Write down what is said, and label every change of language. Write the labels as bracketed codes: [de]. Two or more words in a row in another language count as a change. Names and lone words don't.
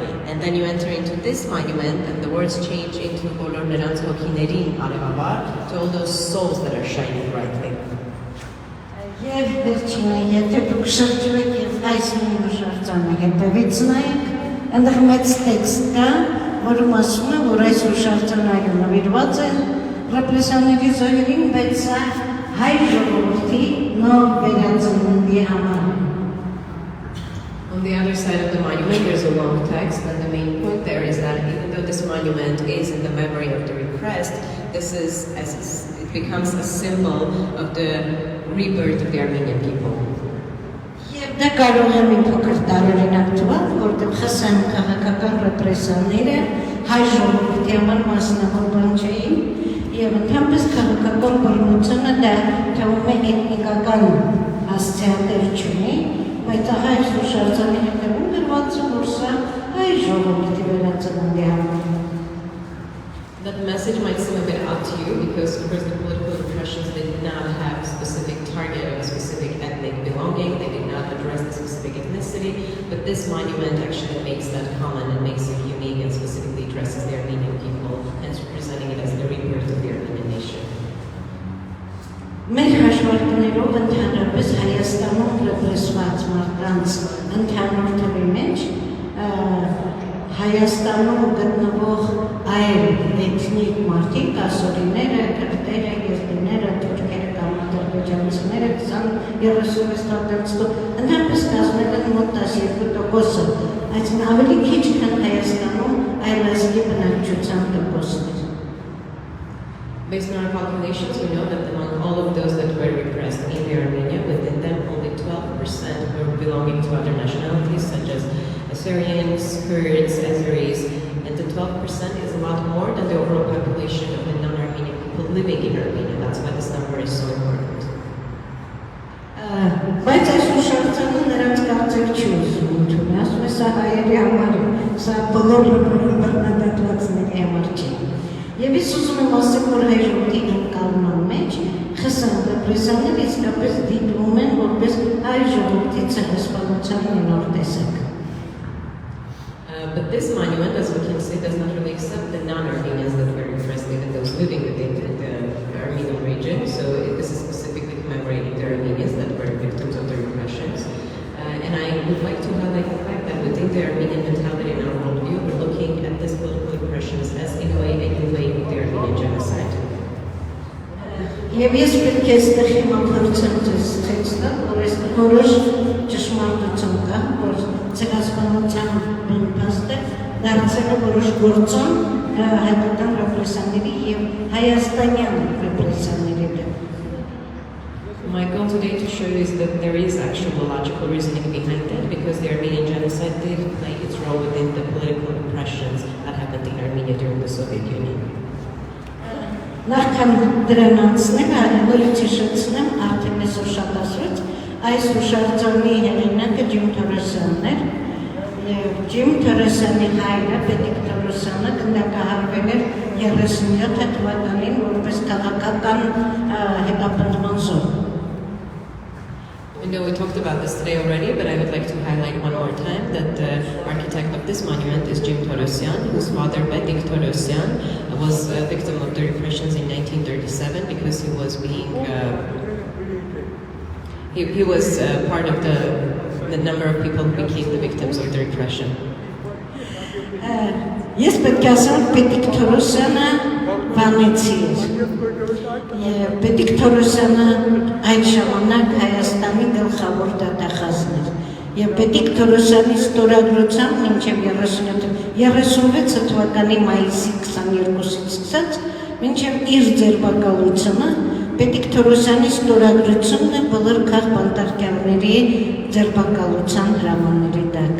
[en] And then you enter into this monument and the words change into to all those souls that are shining brightly. And the text [hy] որում ասում է, որ այս հուշարձանները նվիրված է ռեպրեսիաների զոհերին, բայց սա հայ ժողովրդի նոր վերածննդի համար։ [en] On the other side of the monument, there's a long text, and the main point there is that even though this monument is in the memory of the repressed, it becomes a symbol of the rebirth of the Armenian people. [hy] Դա կարող է մի փոքր տարօրինակ թվալ, որտեղ խսան քաղաքական ռեպրեսիաները հայ ժողովրդի համար մասնավոր բան չէին, եւ ընդհանրապես քաղաքական բռնությունը դա թվում է էթնիկական հասցեատեր չունի, բայց ահա այս հուշարձանի հետևում գրված է, որ սա հայ ժողովրդի վերածննդի համար։ [en] That message might seem a bit odd to you because, of course, the political repressions did not have a specific target of a specific ethnic belonging. They did not address the specific ethnicity, but this monument actually makes that common and makes it unique and specifically addresses the Armenian people, hence representing it as the rebirth of the Armenian nation. [hy] Մեր հաշվարկներով ընդհանրապես Հայաստանում ռեպրեսված մարդկանց ընդհանուր թվի մեջ Հայաստանում գտնվող այլ էթնիկ մարդիկ, ասորիները, քրդերը, եզդիները, թուրքերը կամ ադրբեջանցիները 20-36%, ընդհանրապես կազմել են մոտ 12%, այսինքն ավելի քիչ քան Հայաստանում այլ ազգի բնակչության տոկոսներ։ [en] Based on our calculations, we know that among all of those that were repressed in Armenia, within them only 12% were belonging to other nationalities such as Assyrians, Kurds, Azeris, and the 12% is a lot more than the overall population of the non-Armenian people living in Armenia. That's why this number is so important. [hy] Բայց այս հուշարձանը նրանց կարծիք չի ուզում ընդունել, ասում է սա հայերի համար է, սա բոլոր բռնադատվածների համար չի։ Եվ ես ուզում եմ ասել, որ հայ ժողովրդի ընկալման մեջ խսան ռեպրեսիաները իսկապես դիտվում են որպես հայ ժողովրդի ցեղասպանության նոր տեսակ։ [en] But this monument, as we can see, does not really accept the non-Armenians that were repressed, even those living within the Armenian region. So this is specifically commemorating the Armenians that were victims of the repressions. And I would like to highlight the fact that within the Armenian mentality and our worldview, we're looking at this political repressions as in a way a new way of the Armenian genocide. [hy] Եվ ես պետք է այստեղ հիմա փորձեմ ձեզ ցույցտալ, որ այս որոշ ճշմարտություն կա, որ ցեղասպանության փաստը դարձել է որոշ գործոն հայկական ռեպրեսիաների եւ հայաստանյան ռեպրեսիաների դեմ։ [en] My goal today to show you is that there is actual logical reasoning behind that, because the Armenian genocide did play its role within the political repressions that happened in Armenia during the Soviet Union. [hy] Նախքան դրան անցնել, այլևս հիշեցնեմ, արդեն այսօր շատ ասված, այս հուշարձանի հեղինակը Ջիմ Թորոսյանն էր, եւ Ջիմ Թորոսյանի հայրը Պետիկ Թորոսյանը գնդակահարվել էր 37 թվականին որպես քաղաքական հետապնդման զոհ։ [en] I know we talked about this today already, but I would like to highlight one more time that the architect of this monument is Jim Torosyan, whose father, Bedik Torosyan, was a victim of the repressions in 1937 because he was being he was part of the number of people who became the victims of the repression. [hy] Ես պետք է ասեմ Պետիկ Թորոսյանը վանեցի էր։ Պետիկ Թորոսյանը այդ ժամանակ Հայաստանի գլխավոր դատախազն էր։ Եվ Պետիկ Թորոսյանի ստորագրությամբ մինչև 36 թվականի մայիսի 22-ից սկսած մինչև իր ձերբակալությունը Պետիկ Թորոսյանի ստորագրությունն է բոլոր քաղբանտարկյալների ձերբակալության հրամանների տակ։